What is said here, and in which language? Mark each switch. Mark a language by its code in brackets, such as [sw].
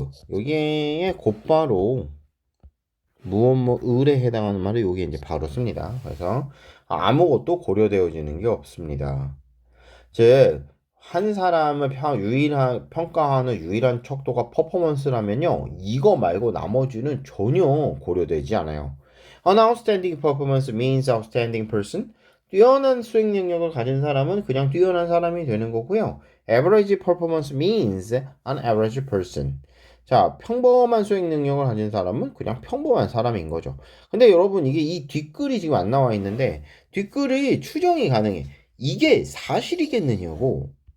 [ko] 여기에 곧바로 을에 해당하는 말을 여기 이제 바로 씁니다. 그래서 아무것도 고려되어지는 게 없습니다. 즉, 한 사람을 평가하는 유일한 척도가 퍼포먼스라면요. 이거 말고 나머지는 전혀 고려되지 않아요. [en] An outstanding performance means outstanding person. [ko] 뛰어난 수행 능력을 가진 사람은 그냥 뛰어난 사람이 되는 거고요. [en] Average performance means an average person. [ko] 자, 평범한 수행 능력을 가진 사람은 그냥 평범한 사람인 거죠. 근데 여러분 이게 이 뒷글이 지금 안 나와 있는데 뒷글이 추정이 가능해. 이게 사실이겠느냐고.